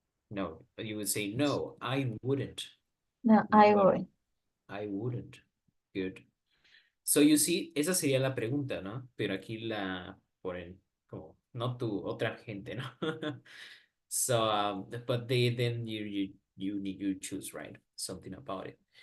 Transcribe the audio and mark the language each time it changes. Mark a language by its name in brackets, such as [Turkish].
[English] No, but you would say, no, I wouldn't. no, I wouldn't. I wouldn't. Good. So you see, [Spanish] esa sería la pregunta, ¿no? Pero aquí la ponen como, no tú, otra gente, ¿no? [English] So, but then you choose, right? Something about it.